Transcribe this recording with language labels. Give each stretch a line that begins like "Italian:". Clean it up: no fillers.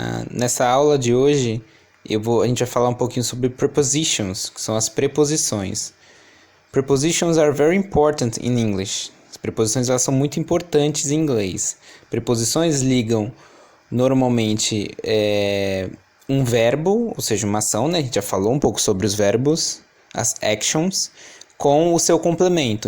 Portuguese: Nessa aula de hoje, a gente vai falar um pouquinho sobre prepositions, que são as preposições.
English: Prepositions are very important in English.
Portuguese: As preposições elas são muito importantes em inglês. Preposições ligam normalmente um verbo, ou seja, uma ação, né? A gente já falou um pouco sobre os verbos, as actions, com o seu complemento.